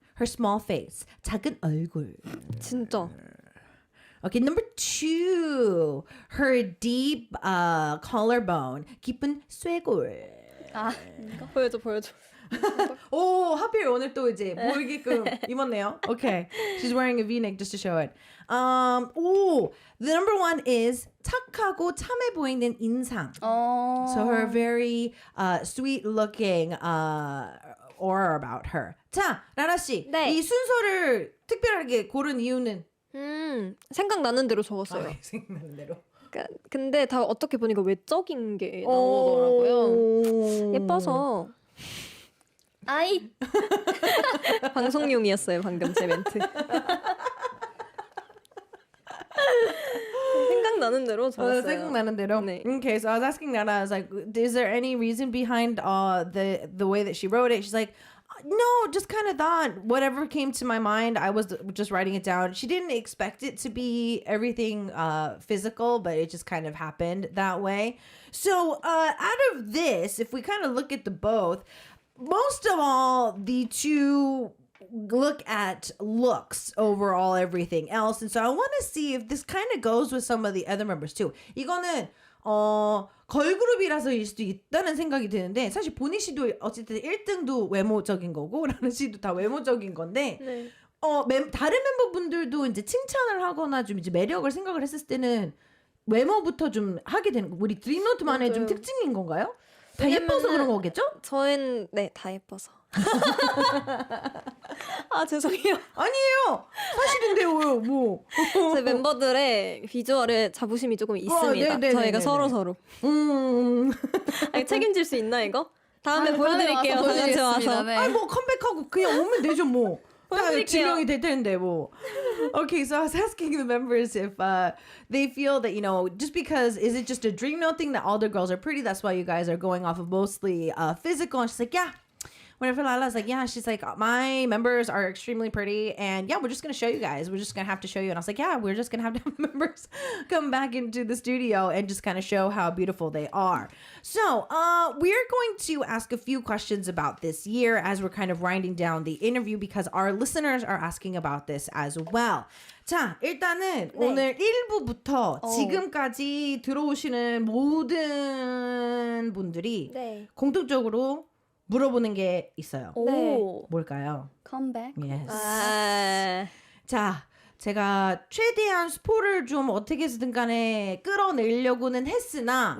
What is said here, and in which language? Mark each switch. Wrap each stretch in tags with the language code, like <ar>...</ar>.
<en>Her small face,</en> <ko>작은 얼굴. 진짜.</ko> <en>Okay, number 2, her deep collarbone,</en> <ko>깊은 쇄골. 보여줘. 오, 하필 오늘 또 이제 보이게끔 입었네요.</ko> <en>Okay, she's wearing a V-neck just to show it. The number 1 is</en> <ko>착하고 참해 보이는 인상.</ko> <en>So her very sweet-looking aura about her.</en> <ko>자, 라라 씨, 네. 이 순서를 특별하게 고른 이유는? 생각나는 대로 적었어요. 생각나는 대로. 근데 다 어떻게 보니까 외적인 게 나오더라고요. 예뻐서. 아이. 방송용이었어요, 방금 제 멘트. 생각나는 대로 적었어요. 생각나는 대로. 네.</ko> <en>Okay, so I was asking Nana, I was like, is there any reason behind the way that she wrote it? She's like, no, just kind of thought whatever came to my mind, I was just writing it down. She didn't expect it to be everything physical, but it just kind of happened that way. So out of this, if we kind of look at the both, most of all, the two look at looks overall, everything else. And so I want to see if this kind of goes with some of the other members too.</en> <ko>이거는 걸그룹이라서일 수도 있다는 생각이 드는데 사실 보니 씨도 어쨌든 1등도 외모적인 거고 라는 씨도 다 외모적인 건데 네. 다른 멤버분들도 이제 칭찬을 하거나 좀 이제 매력을 생각을 했을 때는 외모부터 좀 하게 되는 거. 우리 드림노트만의 좀 맞아요. 특징인 건가요? 다 예뻐서 그런 거겠죠? 저희는 네, 다 예뻐서. 아, 죄송해요. 아니에요. 사실인데요. 뭐. 제 멤버들의 비주얼에 자부심이 조금 있습니다. 네네네네네. 저희가 서로. 아니, 책임질 수 있나 이거? 다음에 보여드릴게요. 다 같이 와서. 네. 아니 뭐 컴백하고 그냥 오면 되죠 뭐. 다 보여드릴게요. 증명이 될 텐데 뭐.</ko> <en>Okay, so I was asking the members if they feel that, you know, just because, is it just a DreamNote thing that all the girls are pretty? That's why you guys are going off of mostly physical. And she's like, yeah. Whenever Lala's like, yeah, she's like, my members are extremely pretty. And yeah, we're just going to show you guys. We're just going to have to show you. And I was like, yeah, we're just going to have members come back into the studio and just kind of show how beautiful they are. So we're going to ask a few questions about this year as we're kind of winding down the interview because our listeners are asking about this as well.</en> <ko>자, 일단은 오늘 1부부터 지금까지 들어오시는 모든 분들이 네. 공통적으로 물어보는 게 있어요. 오, 뭘까요? 컴백.</ko> <en>Yes.</en> <ko>아, 자, 제가 최대한 스포를 좀 어떻게 해서든 간에 끌어내려고는 했으나</ko>